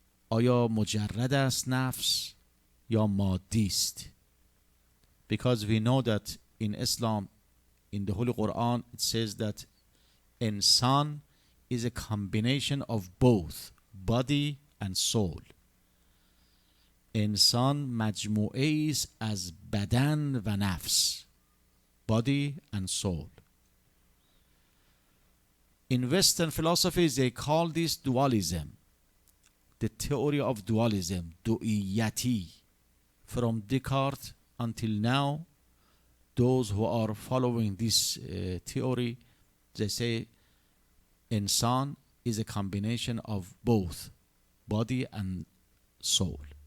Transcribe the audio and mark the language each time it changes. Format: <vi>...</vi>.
<fa>آیا مجرد است نفس یا مادی است؟</fa> <en>Because we know that in Islam, in the Holy Quran, it says that insan is a combination of both body and soul.</en> <fa>انسان مجموعه است از بدن و نفس.</fa> <en>Body and soul. In Western philosophy, they call this dualism. The theory of dualism, du'iyati. From Descartes until now, those who are following this theory, they say insan is a combination of both body and soul.</en>